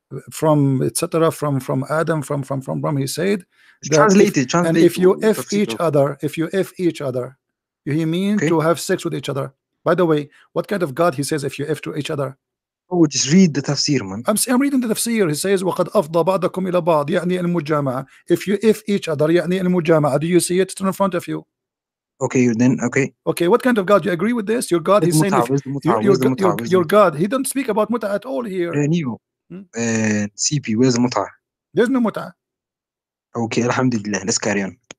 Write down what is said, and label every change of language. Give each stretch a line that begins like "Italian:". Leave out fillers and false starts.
English: from etc. from Adam from he said that translated. And if you F each other, he means to have sex with each other. By the way, what kind of God he says if you F to each other? Oh, just read the tafsir, man. I'm reading the tafsir. He says
Arabic: وَقَدْ أَفْضَى بَعْضَكُمْ إِلَى بَعْض يعني المجامعة.
English: If you F each other
Arabic: يعني المجامعة.
English: Do you see it? It's in front of you. Okay, then okay. What kind of God? You agree with this? Your God, he's saying your God, he don't speak about muta at all here. CP, where's the muta? There's no muta. Okay, alhamdulillah. Let's carry on.